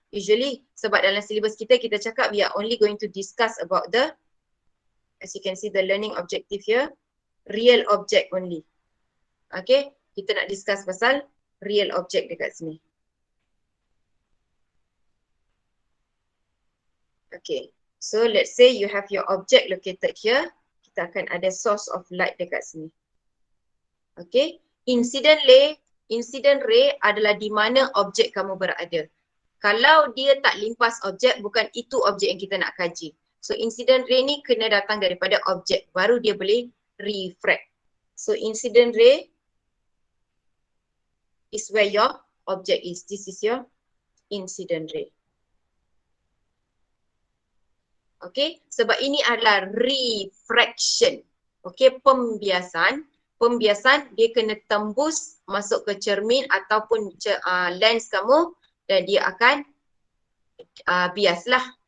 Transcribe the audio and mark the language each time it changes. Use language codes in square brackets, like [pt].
[en] Usually, [ms] sebab dalam silibus kita, kita cakap [en] we are only going to discuss about the, as you can see the learning objective here, real object only. [ms] Okay, kita nak discuss pasal real object dekat sini. [en] Okay. So let's say you have your object located here. [ms] Kita akan ada source of light dekat sini. Okay. Incident ray adalah di mana objek kamu berada. Kalau dia tak limpas objek, bukan itu objek yang kita nak kaji. So incident ray ni kena datang daripada objek, baru dia boleh refract. [en] So incident ray is where your object is. This is your incident ray. [ms] Okay, sebab ini adalah refraction. Okay, pembiasan. Pembiasan dia kena tembus masuk ke cermin ataupun lens kamu dan dia akan biaslah.